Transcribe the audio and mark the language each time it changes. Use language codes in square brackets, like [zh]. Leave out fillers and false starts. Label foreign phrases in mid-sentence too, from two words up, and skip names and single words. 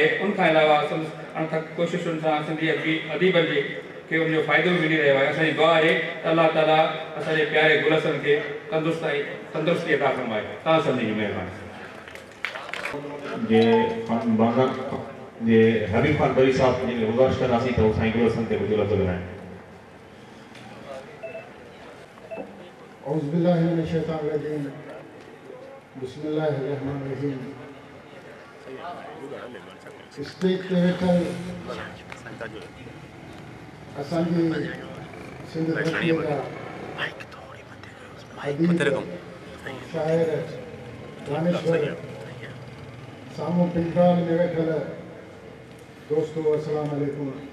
[sd] उनखां अलावा अणथक कोशिशुनि सां सिंधी अदीबनि जे खे उनजो फ़ाइदो बि मिली रहियो आहे। असांजी दुआ आहे त अल्लाह ताला असांजे प्यारे गुलशन खे तंदुरुस्ती अता फ़रमाए। तव्हां सभिनी जी महिरबानी। जे हबीब खान बरी साहब जी गुज़ारिश कंदासीं त साईं गुलशन ते कुझु लफ़्ज़ ॻाल्हाइनि। [ar] أعوذ بالله من الشيطان الرجيم، بسم الله الرحمن الرحيم. [sd] स्टेज ते वेठल असांजी सिंध धरतीअ जा अदीब शाइर दानिश्वर साम्हूं पिंडाल में वेठल दोस्तों [ar] السلام عليكم.